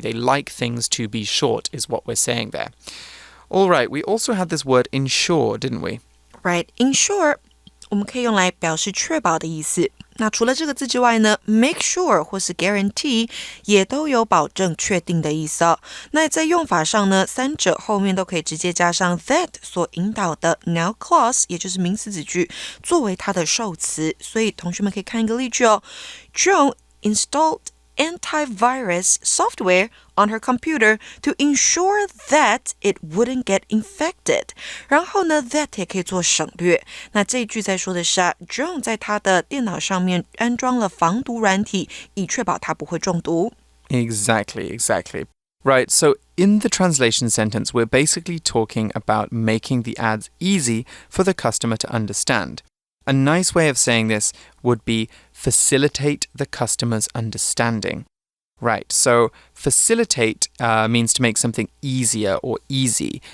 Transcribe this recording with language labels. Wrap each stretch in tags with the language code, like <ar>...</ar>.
<en>They like things to be short, is what we're saying there. All right, we also had this word ensure, didn't we?</en> <zh>Right, ensure, 我们可以用来表示确保的意思。那除了这个字之外呢 ，make sure 或是 guarantee 也都有保证、确定的意思哦。那在用法上呢，三者后面都可以直接加上 that 所引导的 now clause， 也就是名词子句，作为它的受词。所以同学们可以看一个例句哦</zh> <en>，Joan installed antivirus software on her computer to ensure that it wouldn't get infected.</en> <zh>然后呢 that 也可以做省略。那这一句在说的是</zh> <en>Joan</en> <zh>在她的电脑上面安装了防毒软体，以确保她不会中毒。</zh> <en>Exactly. Right, so in the translation sentence, we're basically talking about making the ads easy for the customer to understand. A nice way of saying this would be facilitate the customer's understanding. Right, so facilitate means to make something easier or easy.</en>